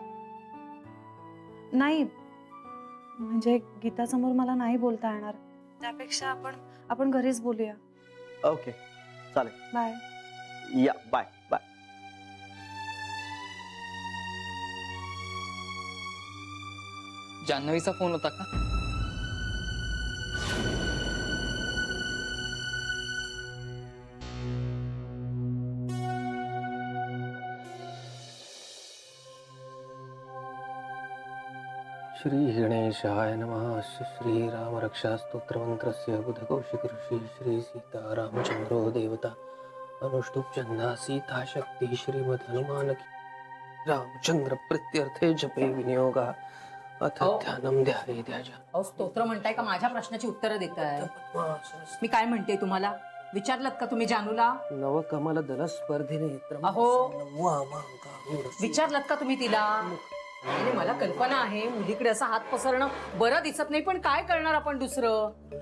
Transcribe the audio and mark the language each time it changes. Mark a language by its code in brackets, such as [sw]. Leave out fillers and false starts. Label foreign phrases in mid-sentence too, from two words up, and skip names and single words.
[mr] नाही म्हणजे गीता समोर मला नाही बोलता येणार. त्यापेक्षा आपण घरीच बोलूया. ओके, चालेल. बाय. या, [en] bye bye. [mr] जान्हवीचा फोन होता का? [sa] श्री गणेशाय नमः. श्रीराम रक्षा स्तोत्रमंत्रस्य बुधकौशिक ऋषि श्री सीता रामचंद्रो देवता अनुष्टुप चंदा सीता शक्ति श्रीमद हनुमान की रामचंद्र प्रत्यर्थे जपे विनियोगा अथ ध्यानम ध्याये ध्याजा. [mr] अहो, स्तोत्र म्हणताय का माझ्या प्रश्नाची उत्तरं देताय? मी काय म्हणते तुम्हाला? विचारलं का तुम्ही जानूला? [sa] नवकमल दल स्पर्धिने [mr] अहो, विचारलं का तुम्ही तिला? नाही, मला कल्पना आहे मुलीकडे असं हात पसरणं बरं दिसत नाही, पण काय करणार आपण दुसरं?